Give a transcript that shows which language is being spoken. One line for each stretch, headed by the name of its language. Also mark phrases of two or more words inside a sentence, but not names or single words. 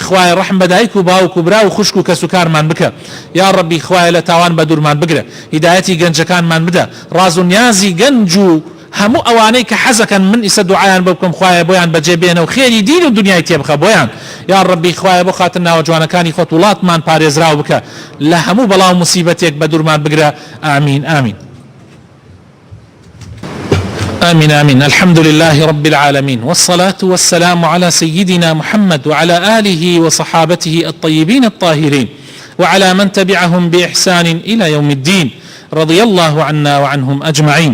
Central Kurdish: خوایە ڕەحم بە دایک و باوک و برا و خوشک و کەس و کارمان بکە یا ڕەبی خوایە لە تاوان بە دوورمان بگرە هیدایەتی گەنجەکانمان بدە ڕاز و نیازی گەنج و هەموو ئەوانەی کە حەزەکەن من ئیسە دوعایان بۆ بکەم خوایە بۆیان بەجێ بێنە و خێری دین و دنیای تێبخە بۆیان یا ڕەبی خوایە بۆ خاتر ناوەجوانەکانی خۆت وڵاتمان پارێزراو بکە لە هەموو بەڵاو موسیبەتێک بە دوورمان بگرە ئامین ئامین.
Arabic: آمين آمين. الحمد لله رب العالمين والصلاة والسلام على سيدنا محمد وعلى آله وصحابته الطيبين الطاهرين وعلى من تبعهم بإحسان إلى يوم الدين رضي الله عنا وعنهم أجمعين.